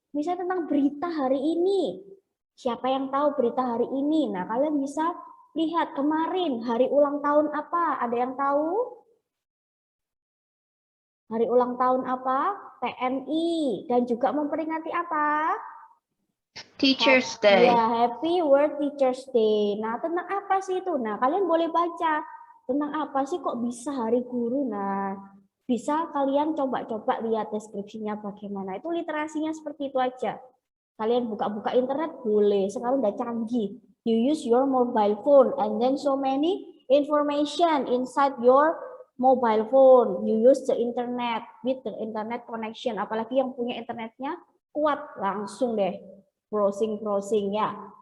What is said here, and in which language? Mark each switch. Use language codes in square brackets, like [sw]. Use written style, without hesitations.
[id] Misalnya tentang berita hari ini. Siapa yang tahu berita hari ini? Nah, kalian bisa lihat kemarin hari ulang tahun apa? Ada yang tahu? Hari ulang tahun apa? TNI. Dan juga memperingati apa? [en] Teacher's Day. Ya, Happy World Teacher's Day. [id] Nah, tentang apa sih itu? Nah, kalian boleh baca. Tentang apa sih kok bisa hari guru? Nah, bisa kalian coba-coba lihat deskripsinya bagaimana. Itu literasinya seperti itu aja. Kalian buka-buka internet boleh. Sekarang udah canggih. [en] You use your mobile phone and then so many information inside your mobile phone, you use the internet with the internet connection, [id] apalagi yang punya internetnya kuat, langsung deh browsing ya.